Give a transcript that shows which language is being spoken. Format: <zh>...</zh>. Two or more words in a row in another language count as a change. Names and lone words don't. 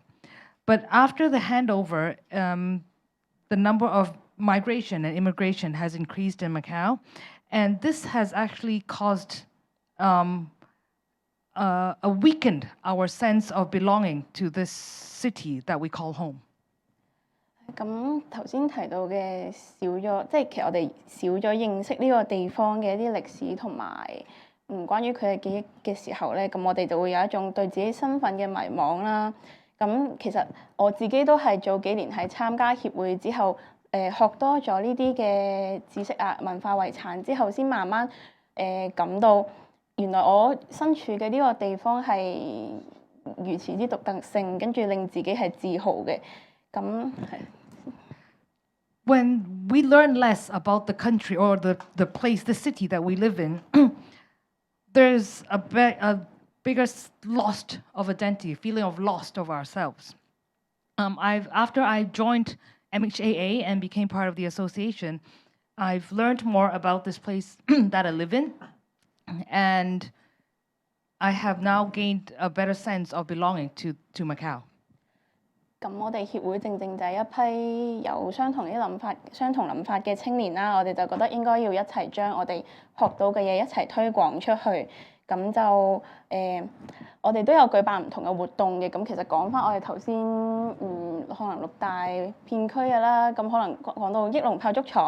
<en>But after the handover, the number of migration and immigration has increased in Macau, and this has actually caused weakened our sense of belonging to this city that we call home.</en> <yue>咁頭先提到嘅少咗，即係其實我哋少咗認識呢個地方嘅一啲歷史同埋關於佢嘅記憶嘅時候咧，咁我哋就會有一種對自己身份嘅迷惘啦。咁其實我自己都係早幾年喺參加協會之後，學多咗呢啲嘅知識啊、文化遺產之後，先慢慢感到原來我身處嘅呢個地方係如此之獨特性，跟住令自己係自豪嘅。咁係。</yue> <en>When we learn less about the country or the place, the city that we live in, there's a bigger loss of identity, feeling of lost of ourselves. After I joined MHAA and became part of the association, I've learned more about this place that I live in, and I have now gained a better sense of belonging to Macau.</en> <yue>咁我哋協會正就係一批有相同諗法嘅青年啦，我哋就覺得應該要一齊將我哋學到嘅嘢一齊推廣出去。咁就我哋都有舉辦唔同嘅活動嘅。咁其實講翻我哋頭先可能六大片區嘅啦，咁可能講到益隆炮竹廠。</yue>